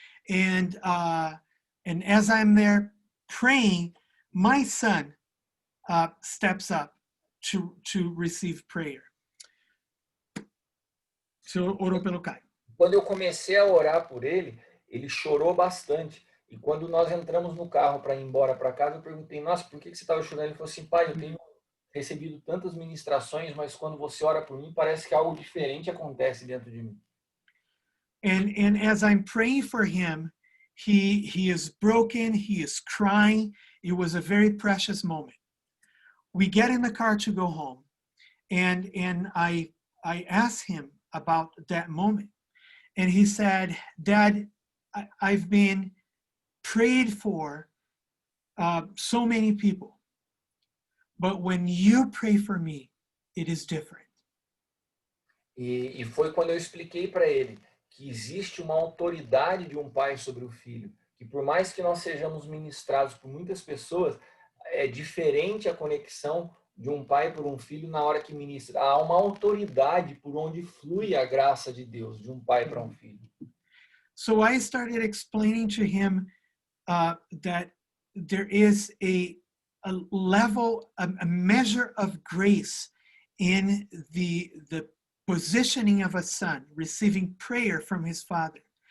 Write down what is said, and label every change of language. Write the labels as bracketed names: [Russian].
[English] And as I'm there praying, my son steps up to receive prayer. [Portuguese] So, orou pelo Caio. Quando eu comecei a orar por ele, ele chorou bastante. E quando nós entramos no carro para ir embora para casa, eu perguntei, nossa, por que você estava chorando? Ele falou assim, pai, eu tenho recebido tantas ministrações, mas quando você ora por mim, parece que algo diferente acontece dentro de mim. [English] And as I'm praying for him, he is broken, he is crying. It was a very precious moment. We get in the car to go home, and I asked him about that moment. And he said, Dad, I've been prayed for so many people, but when you pray for me, it is different. [Portuguese] E foi quando eu expliquei para ele que existe uma autoridade de um pai sobre o filho, que por mais que nós sejamos ministrados por muitas pessoas, é diferente a conexão de um pai por um filho na hora que ministra. Há uma autoridade por onde flui a graça de Deus, de um pai para um filho. [English] So I started explaining to him that there is a level, a measure of grace in the positioning of a son receiving prayer from his father.